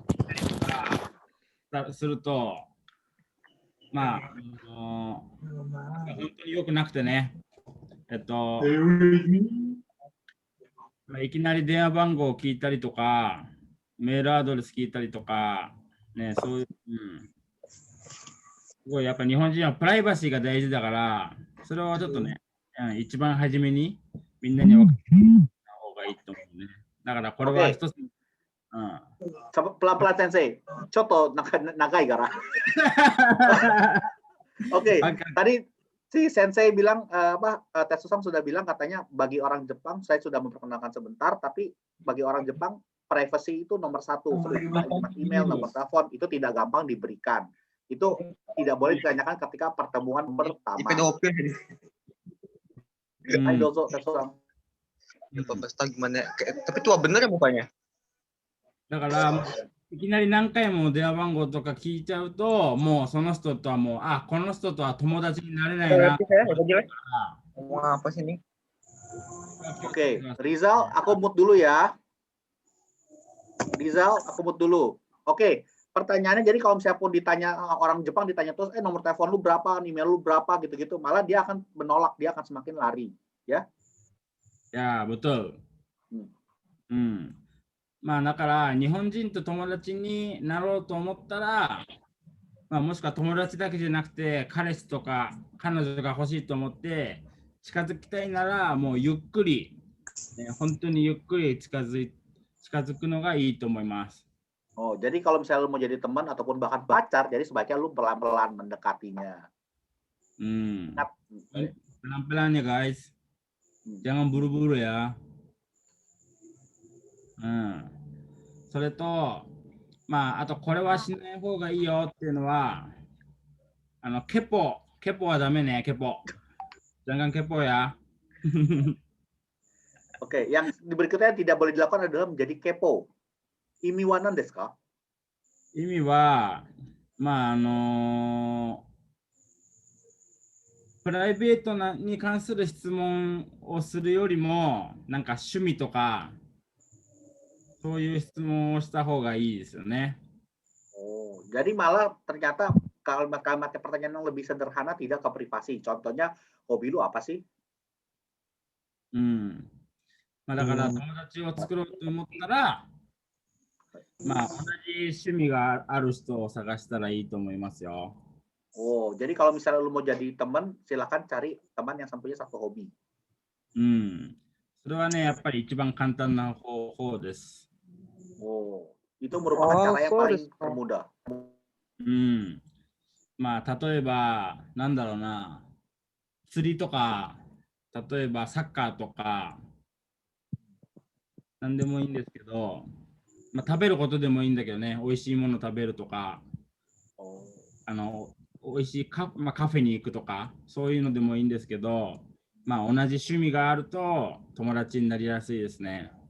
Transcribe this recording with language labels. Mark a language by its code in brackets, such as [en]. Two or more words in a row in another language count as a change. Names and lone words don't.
[ja] すると、本当に良くなくてね、いきなり電話番号を聞いたりとか、メールアドレス聞いたりとか、ね、そういう、すごいやっぱ日本人はプライバシーが大事だから、それはちょっとね、一番初めにみんなに分かった方がいいと思うね。だからこれは一つ。 [id] Pelan-pelan Sensei, contoh nagai gara. Oke, tadi si Sensei bilang Tetsu-san sudah bilang katanya bagi orang Jepang saya sudah memperkenalkan sebentar, tapi bagi orang Jepang privacy itu nomor satu. Email, nomor telepon itu tidak gampang diberikan. Itu tidak boleh ditanyakan ketika pertemuan pertama. Ayo Tetsu-san. Gimana? Tapi tua bener ya mukanya? [ja] だからいきなり何回も電話番号とか聞いちゃうと、もうその人とはもうこの人とは友達になれないな。 [id] Apa sih ini? Oke, Rizal, aku mute dulu ya. Rizal, aku mute dulu. Oke, pertanyaannya jadi kalau misalnya pun ditanya orang Jepang ditanya terus, nomor telepon lu berapa, email lu berapa gitu-gitu, malah dia akan menolak, dia akan semakin lari, ya? Ya, betul. [ja] だから日本人と友達になろうと思ったら、もしくは友達だけじゃなくて彼氏とか彼女が欲しいと思って近づきたいなら、もうゆっくり、本当にゆっくり近づくのがいいと思います。 [id] Jadi kalau misalnya lu mau jadi teman ataupun bahkan pacar, jadi sebaiknya lu pelan-pelan mendekatinya. Pelan-pelan ya guys. Jangan buru-buru ya. [ja] それと、あとこれはしない方がいいよっていうのは、ケポはダメね、ケポ。 [id] Jangan kepo ya. Oke, yang berikutnya tidak boleh dilakukan adalah menjadi kepo. [ja] 意味は何ですか? 意味は, プライベートに関する質問をするよりも、なんか趣味とか、 そういう質問をした方がいいですよね。 [id] Oh, jadi malah ternyata kalimat-kalimatnya pertanyaan yang lebih sederhana tidak ke privasi. Contohnya, hobi lu apa sih? [ja] うん。まあ、だから友達を作ろうと思ったら、まあ、同じ趣味がある人を探したらいいと思いますよ。 [id] Oh, jadi kalau misalnya lu mau jadi teman, silakan cari teman yang punya satu hobi. [ja] うん。それはね、やっぱり一番簡単な方法です。 [id] Oh, itu merupakan cara yang paling termudah. [ja] うん。まあ、例えば、なんだろうな、釣りとか、例えばサッカーとか、なんでもいいんですけど、まあ、食べることでもいいんだけどね、美味しいもの食べるとか、美味しいカフェに行くとか、そういうのでもいいんですけど、まあ、同じ趣味があると友達になりやすいですね。